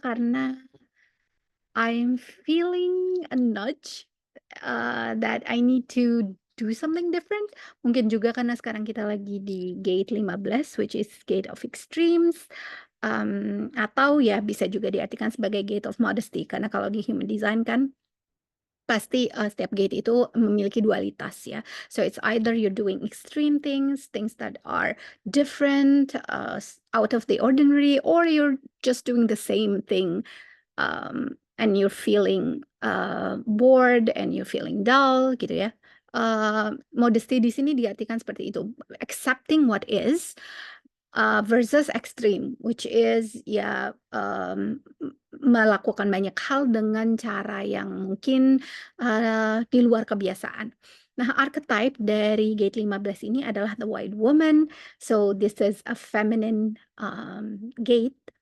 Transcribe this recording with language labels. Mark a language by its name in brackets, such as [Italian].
[English] Karena I'm feeling a nudge, that I need to do something different. [Indonesian] Mungkin juga karena sekarang kita lagi di gate 15, [English] which is gate of extremes, [Indonesian] atau ya bisa juga diartikan sebagai gate of modesty, karena kalau di human design kan pasti, setiap gate itu memiliki dualitas ya. [English] So it's either you're doing extreme things, things that are different, out of the ordinary, or you're just doing the same thing and you're feeling bored and you're feeling dull [Indonesian] gitu ya. Modesty di sini diartikan seperti itu, [English] accepting what is versus extreme, which is [Indonesian] ya melakukan banyak hal dengan cara yang mungkin di luar kebiasaan. Nah, archetype dari gate 15 ini adalah [English] the white woman. So this is a feminine gate.